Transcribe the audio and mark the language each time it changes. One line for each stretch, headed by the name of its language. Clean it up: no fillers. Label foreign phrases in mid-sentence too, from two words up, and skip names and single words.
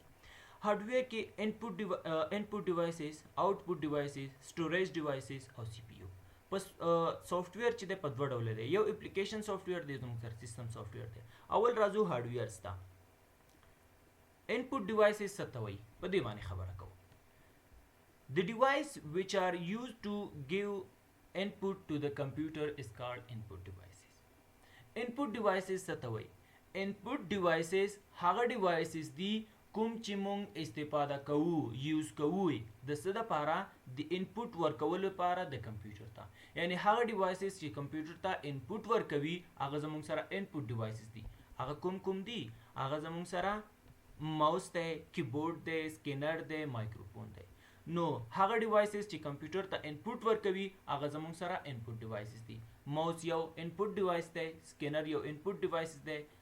English: هارډویر کې input devices, output devices, storage devices او CPU.
Pashto: پس سافټویر چې دی په دوه ډوله دی، یو
English: application software
Pashto: دی، زموږ سره
English: system software
Pashto: دی. اول راځو هارډویر ته.
English: input devices
Pashto: څه ته وایي، په دې باندې خبره کوو.
English: The device which are used to give input to the computer is called input devices. Input devices
Pashto: څه ته وایي؟
English: input devices
Pashto: هغه devices دي کوم چې مونږ استفاده کوو یوز کوو د څه دپاره د انپوټ ورکولو لپاره د کمپیوټر ته یعنی هغه ډیوایسز چې کمپیوټر ته انپوټ ورکوي هغه زمونږ سره
English: input devices
Pashto: دي هغه کوم دي هغه زمونږ سره ماوس دی کیبورډ دی سکینر دی مایکروفون دی نو هغه ډیوایسز چې کمپیوټر ته انپوټ ورکوي هغه زمونږ سره
English: input devices
Pashto: دي ماوس یو
English: input device
Pashto: دی سکینر یو
English: input device
Pashto: دی